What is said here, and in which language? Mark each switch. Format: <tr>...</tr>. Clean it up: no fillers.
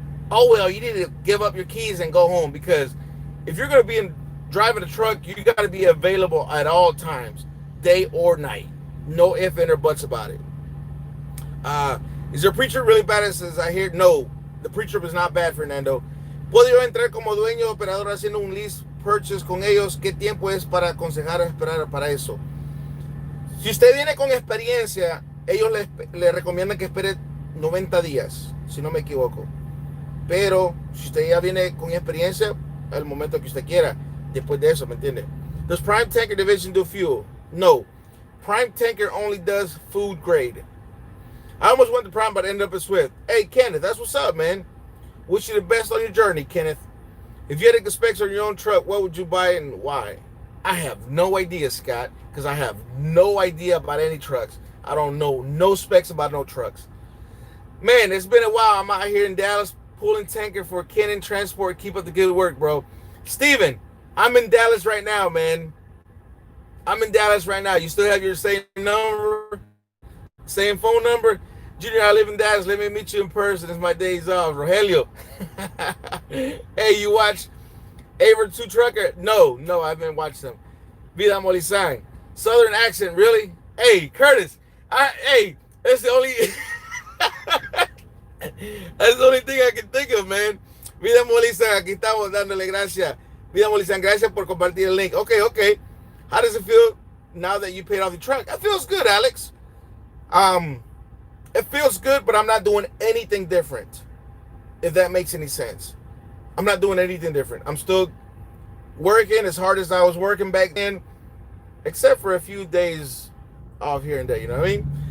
<en>Oh, well, you need to give up your keys and go home, because if you're going to be driving a truck, you got to be available at all times, day or night. No ifs, ands, or buts about it. Is your preacher really bad as I hear? No, the preacher was not bad, Fernando.</en> <es>¿Puedo yo entrar como dueño o operador haciendo un lease purchase con ellos? ¿Qué tiempo es para aconsejar a esperar para eso? Si usted viene con experiencia, ellos le recomiendan que espere 90 días, si no me equivoco. Pero si usted ya viene con experiencia, al momento que usted quiera, después de eso, ¿me entiende?</es> <en>Does Prime Tanker Division do fuel? No. Prime Tanker only does food grade. I almost went to Prime, but I ended up at Swift. Hey, Kenneth, that's what's up, man. Wish you the best on your journey, Kenneth. If you had the specs on your own truck, what would you buy and why? I have no idea, Scott, because I have no idea about any trucks. I don't know no specs about no trucks. Man, it's been a while. I'm out here in Dallas pulling tanker for Cannon Transport. Keep up the good work, bro. Steven, I'm in Dallas right now, man. I'm in Dallas right now. You still have your same number? Same phone number? Junior, I live in Dallas. Let me meet you in person. It's my days off. Rogelio. Hey, you watch Aver 2 Trucker? No, I haven't watched them. Vida Molizan. Southern accent, really? Hey, Curtis. Hey, that's the only that's the only thing I can think of, man.</en> <es>Vida Molizan, aquí estamos dándole gracias. Vida Molizan, gracias por compartir el link.</es> <en>Okay. How does it feel now that you paid off the truck? It feels good, Alex. It feels good, but I'm not doing anything different, if that makes any sense. I'm not doing anything different. I'm still working as hard as I was working back then, except for a few days off here and there, you know what I mean?</en>